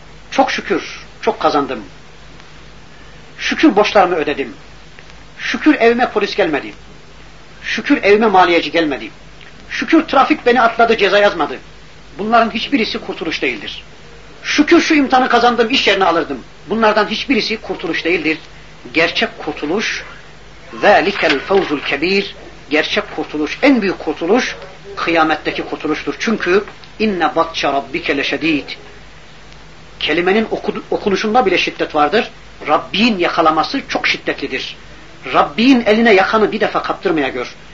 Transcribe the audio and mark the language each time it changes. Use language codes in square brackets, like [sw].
[tr] Çok şükür, çok kazandım. Şükür borçlarımı ödedim. Şükür evime polis gelmedi. Şükür evime maliyeci gelmedi. Şükür trafik beni atladı, ceza yazmadı. Bunların hiçbirisi kurtuluş değildir. Şükür şu imtihanı kazandım, iş yerini alırdım. Bunlardan hiçbirisi kurtuluş değildir. Gerçek kurtuluş, [ar] ذَلِكَ الْفَوْزُ الْكَب۪يرِ. [tr] Gerçek kurtuluş, en büyük kurtuluş, kıyametteki kurtuluştur. Çünkü [ar] inne batşa rabbike leşedid. [tr] Kelimenin okunuşunda bile şiddet vardır. Rabbin yakalaması çok şiddetlidir. Rabbin eline yakanı bir defa kaptırmaya gör.